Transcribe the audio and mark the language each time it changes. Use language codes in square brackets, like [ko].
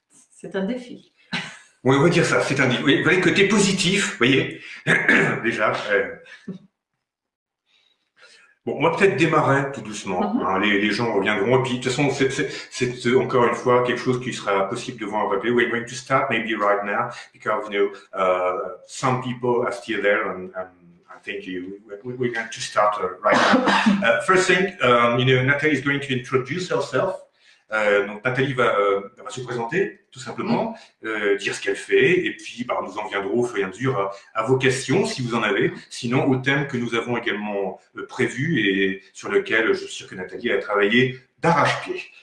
[fr] C'est un défi. Oui, on va dire ça, c'est un défi. Vous voyez, côté positif, vous voyez, déjà. Bon, on va peut-être démarrer tout doucement. Les gens reviendront. Et puis, de toute façon, c'est encore une fois quelque chose qui sera possible de voir en replay. [en] We're going to start maybe right now because, some people are still there and I think we're going to start right now. First thing, Nathalie is going to introduce herself. [fr] Donc Nathalie va se présenter tout simplement, dire ce qu'elle fait, et puis nous en viendrons au fur et à mesure à vos questions si vous en avez, sinon au thème que nous avons également prévu et sur lequel je suis sûr que Nathalie a travaillé d'arrache-pied.